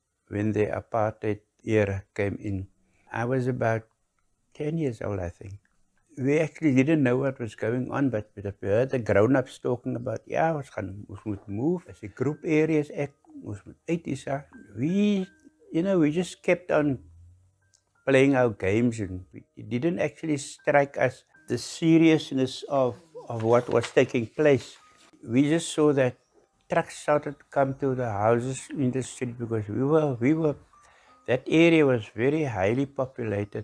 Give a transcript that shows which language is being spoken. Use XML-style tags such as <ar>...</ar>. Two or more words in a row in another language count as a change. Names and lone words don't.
<en>when the apartheid era came in. I was about 10 years old, I think. We actually didn't know what was going on, but we heard the grown-ups talking about, yeah,</en> <af>ons moet move.</af> <en>As a group areas,</en> <af>ons moet uit is.</af> <en>We, we just kept on playing our games, and it didn't actually strike us the seriousness of what was taking place. We just saw that trucks started to come to the houses in the street because we were that area was very highly populated.</en>